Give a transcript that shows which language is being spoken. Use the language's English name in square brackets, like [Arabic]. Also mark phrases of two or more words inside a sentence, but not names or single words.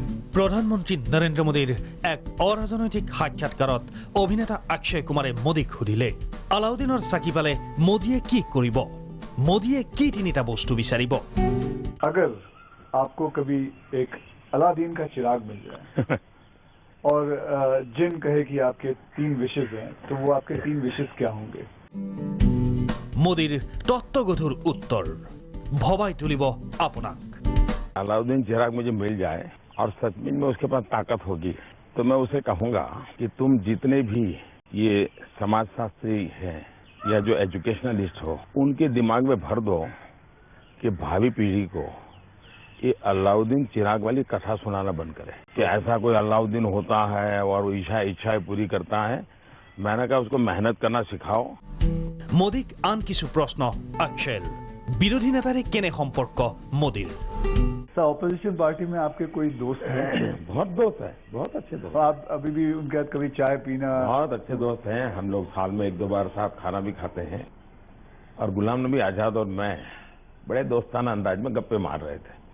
[Assamese] প্ৰধানমন্ত্ৰী নৰেন্দ্ৰ মোদীৰ এক অৰাজনৈতিক সাক্ষাৎকাৰত অভিনেতা অক্ষয় কুমাৰে মোদীক সুধিলে আলাউদ্দিনৰ চাকি পালে মোদীয়ে কি কৰিব মোদীয়ে কি তিনিটা বস্তু বিচাৰিব [Hindi] अगर आपको कभी एक अलादीन का चिराग मिल जाए और जिन कहे कि आपके 3 विशेष हैं तो वो आपके 3 विशेष क्या होंगे [Assamese] মোদীৰ তত্ত্বগধুৰ উত্তৰ ভবাই তুলিব আপোনাক [Hindi] अलाउद्दीन चिराग मुझे मिल जाए और सचमुच में उसके पास ताकत होगी तो मैं उसे कहूंगा कि तुम जितने भी ये समाजशास्त्री हैं या जो एजुकेशनलिस्ट हो उनके दिमाग में भर दो कि भावी पीढ़ी को ये अलाउद्दीन चिराग वाली कथा सुनाना बंद करे कि ऐसा कोई अलाउद्दीन होता है और इच्छाएं पूरी करता है। मैंने कहा उसको मेहनत करना सिखाओ। [Assamese] মোদীক আন কিছু প্ৰশ্ন অক্ষয় বিৰোধী নেতাৰে কেনে সম্পৰ্ক মোদীৰ [Hindi] ऑपोजिशन पार्टी में आपके कोई दोस्त हैं? बहुत दोस्त है, बहुत अच्छे दोस्त। आप अभी भी उनके साथ कभी चाय पीना? बहुत अच्छे दोस्त हैं, हम लोग साल में 1-2 बार साथ खाना भी खाते हैं और गुलाम नबी आजाद और मैं बड़े दोस्ताना अंदाज में गप्पे मार रहे थे।